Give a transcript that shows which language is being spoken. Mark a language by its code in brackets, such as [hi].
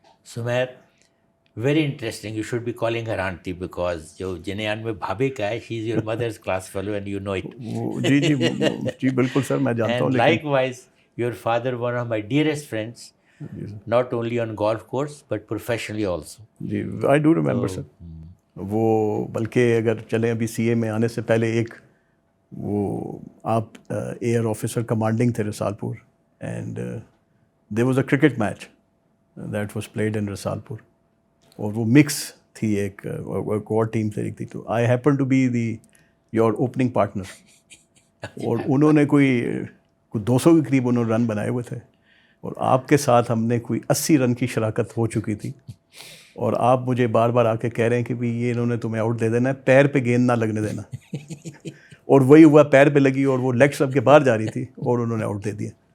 [en] Sumair, very interesting. You should be calling her auntie because [ur] جو جنیان میں بھابھی کا ہے, [en] she is your mother's class fellow and you know it. [ur] جی جی جی بالکل سر, میں جانتا ہوں. [en] And likewise, your father, one of my dearest friends, not only on golf course but professionally also. [ur] جی [en] I do remember sir. [ur] وہ بلکہ اگر چلیں ابھی سی اے میں آنے سے پہلے ایک وہ آپ ایئر آفیسر کمانڈنگ تھے Risalpur, [en] and there was a cricket match that was played in [ur] Risalpur, اور وہ مکس تھی, ایک اور ٹیم سے ایک تھی. تو [en] I happened to be your opening partner. [ur] اور انہوں نے کوئی 200 کے قریب انہوں نے رن بنائے ہوئے تھے, اور آپ کے ساتھ ہم نے کوئی 80 رن کی شراکت ہو چکی تھی. اور آپ مجھے بار بار آ کے کہہ رہے ہیں کہ بھائی یہ انہوں نے تمہیں آؤٹ دے دینا ہے, پیر پہ گیند نہ لگنے دینا. اور وہی ہوا, پیر پہ لگی اور وہ لیگ سب کے باہر جا رہی تھی اور انہوں نے آؤٹ دے دیا.